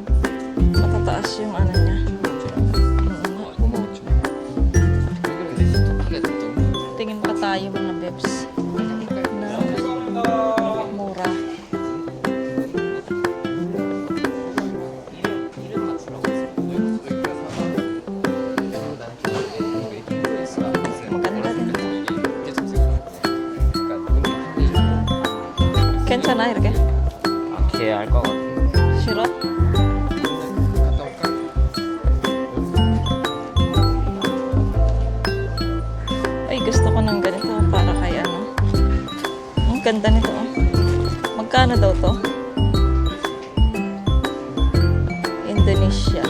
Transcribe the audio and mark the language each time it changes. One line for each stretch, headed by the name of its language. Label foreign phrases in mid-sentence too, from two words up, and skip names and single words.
Filipino: Matataas yung ano niya. Tingin pa tayo mga bebs. Na mura. Maganda din ito.
Korean: 괜찮아 이렇게? 걔알 것 같아. 싫어?
Filipino: Ay, gusto ko ng ganito para kay ano. Ang ganda nito. Oh. Magkano daw to? Indonesia.